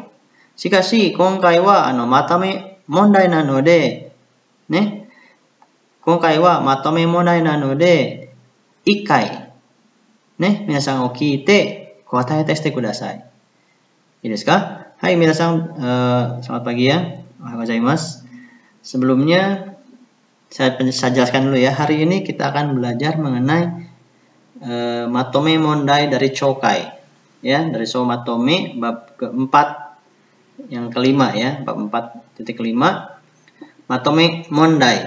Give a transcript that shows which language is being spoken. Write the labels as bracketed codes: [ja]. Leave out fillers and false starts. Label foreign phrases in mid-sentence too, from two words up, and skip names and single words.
[ja] しかし、今回はまとめ問題なので、ね、今回はまとめ問題なので、1回、ね、皆さんを聞いて答えしてください。いいですか? はい、皆さん, [id] selamat pagi ya. Sebelumnya, saya jelaskan dulu ya. Hari ini kita akan belajar mengenai [ja] まとめ問題 [id] dari Chokai. Ya, dari So Matome bab keempat yang kelima ya, bab 4.5 [ja] まとめ問題.